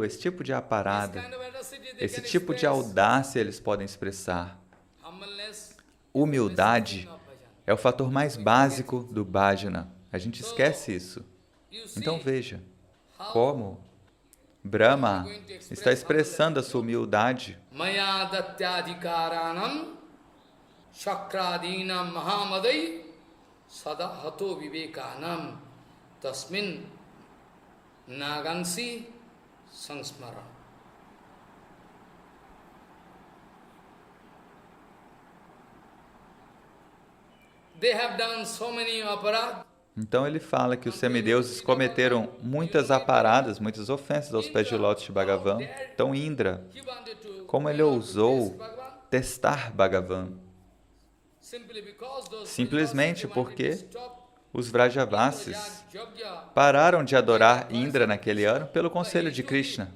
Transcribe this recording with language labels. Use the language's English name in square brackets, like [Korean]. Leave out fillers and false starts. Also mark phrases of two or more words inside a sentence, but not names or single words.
[Portuguese] Esse tipo de aparada, esse tipo de audácia eles podem expressar. Humildade é o fator mais básico do bhajana. A gente esquece isso. Então veja como Brahma está expressando a sua humildade. [Sanskrit] Shakradinam mahamadai sadahato vivekanam tasmin nagansi sansmara. [English] They have done so many aparad. [Portuguese] Então ele fala que os semideuses cometeram muitas aparadas, muitas ofensas aos pés de lótus de Bhagavan. Então Indra, como ele ousou testar Bhagavan? Simplesmente porque os Vrajavasis pararam de adorar Indra naquele ano pelo conselho de Krishna.